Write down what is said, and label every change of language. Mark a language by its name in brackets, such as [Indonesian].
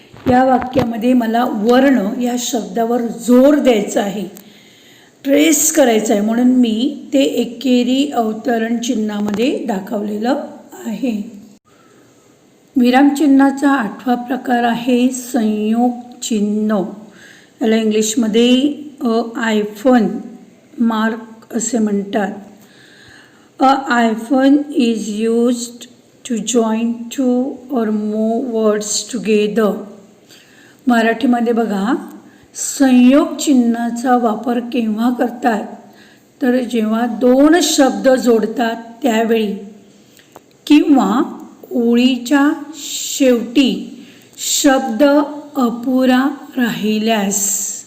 [Marathi] या वाक्यामध्ये मला वर्ण या शब्दावर जोर द्यायचा आहे, ट्रेस करायचा आहे, म्हणून मी ते एकेरी अवतरण चिन्हामध्ये दाखवलेलं आहे. विरामचिन्हाचा 8वा प्रकार आहे संयोग चिन्ह. याला इंग्लिशमध्ये आयफन मार्क असे म्हणतात. [English] A hyphen is used to join two or more words together. [Marathi] मराठीमध्ये बघा, संयोग चिन्हाचा वापर केव्हा करतात तर जेव्हा दोन शब्द जोडतात त्यावेळी किंवा ओळीच्या शेवटी शब्द अपुरा राहिल्यास.